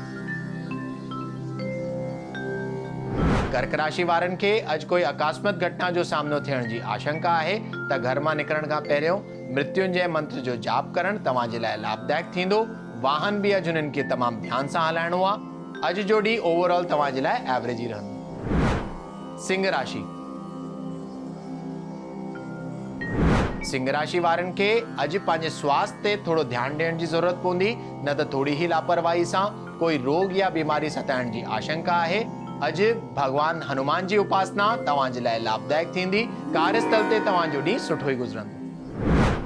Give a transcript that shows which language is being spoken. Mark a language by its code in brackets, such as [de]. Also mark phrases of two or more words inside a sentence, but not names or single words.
[sd] कर्क राशि वारनि खे अॼु कोई अकस्मात घटना जो सामनो थियण जी आशंका आहे, त घर मां निकिरण खां पहिरियों मृत्युंजय मंत्र जो जाप करणु तव्हां जे लाइ लाभदायक थींदो। वाहन बि अॼु हुननि खे तमामु ध्यान सां हलाइणो आहे। अॼु जो ॾींहुं ओवरऑल तव्हां जे लाइ एवरेज ई रहंदो। सिंह राशि। सिंह राशि वारनि खे अॼु पंहिंजे स्वास्थ्य ते थोरो ध्यानु ॾियण जी ज़रूरत पवंदी, न त थोरी ई लापरवाही सां कोई रोग या बीमारी सताइण जी आशंका आहे। अॼु भगवान हनुमान जी उपासना तव्हां जे लाइ लाभदायक थींदी। कार्यस्थल ते तव्हांजो ॾींहुं सुठो ई गुज़रंदो।